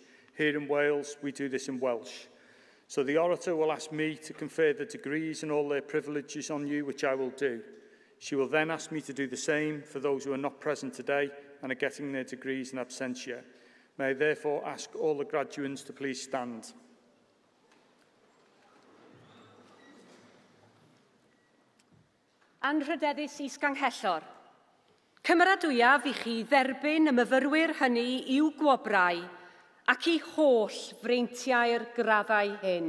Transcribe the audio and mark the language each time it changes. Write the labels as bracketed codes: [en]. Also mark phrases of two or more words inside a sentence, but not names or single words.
[en] Here in Wales, we do this in Welsh. So the orator will ask me to confer the degrees and all their privileges on you, which I will do. She will then ask me to do the same for those who are not present today and are getting their degrees in absentia. May I therefore ask all the graduands to please stand. [cy] Anrhydeddus Is-Ganghellor. Cymeradwyaf I chi dderbyn y myfyrwyr hynny i'w gwobrau ac I holl freintiau'r graddau hyn.